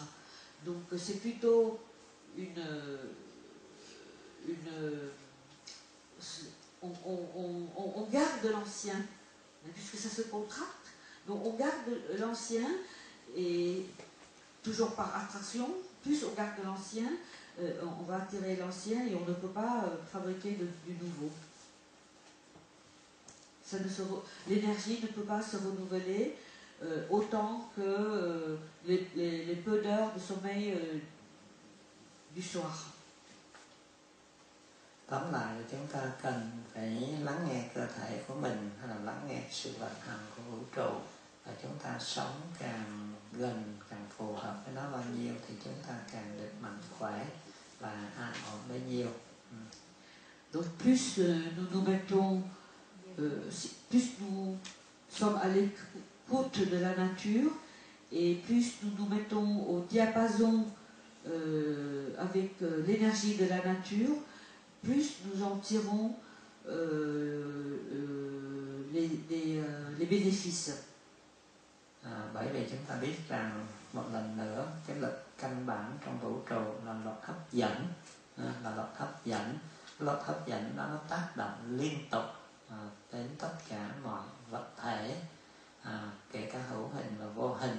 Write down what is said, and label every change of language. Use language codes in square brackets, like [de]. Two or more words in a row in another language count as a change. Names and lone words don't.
[fr] Donc c'est plutôt on garde l'ancien, puisque ça se contracte, donc on garde l'ancien, et toujours par attraction, plus on garde l'ancien, on va attirer l'ancien et on ne peut pas fabriquer du nouveau. L'énergie ne peut pas se renouveler autant que les peu d'heures de sommeil du soir. [vi] Tóm lại là chúng ta cần phải lắng nghe cơ thể của mình, hay là lắng nghe sự vận hành của vũ trụ, và chúng ta sống càng gần, càng phù hợp với nó bao nhiêu thì chúng ta càng được mạnh khỏe và an ổn bấy nhiêu. [fr] Donc plus nous nous mettons, plus nous sommes à l'écoute de la nature, et plus nous nous mettons au diapason avec l'énergie de la nature, plus nous en tirons les bénéfices. [vi] Bởi vì chúng ta biết rằng một lần nữa cái lực căn bản trong vũ trụ là luật hấp dẫn, luật hấp dẫn đó nó tác động liên tục đến tất cả mọi vật thể, kể cả hữu hình và vô hình.